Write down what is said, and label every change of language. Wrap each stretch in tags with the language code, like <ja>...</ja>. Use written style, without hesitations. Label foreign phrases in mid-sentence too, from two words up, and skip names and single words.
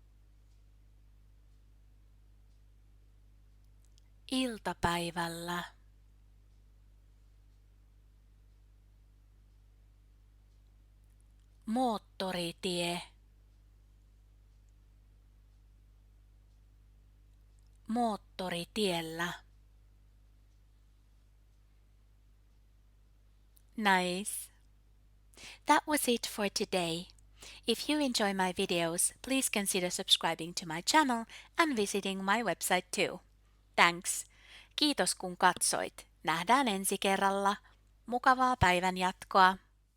<fi>Iltapäivällä. Moottoritie. Moottoritiellä.</fi> <en>Nice. That was it for today. If you enjoy my videos, please consider subscribing to my channel and visiting my website too. Thanks.</en> <fi>Kiitos kun katsoit. Nähdään ensi kerralla. Mukavaa päivän jatkoa.</fi>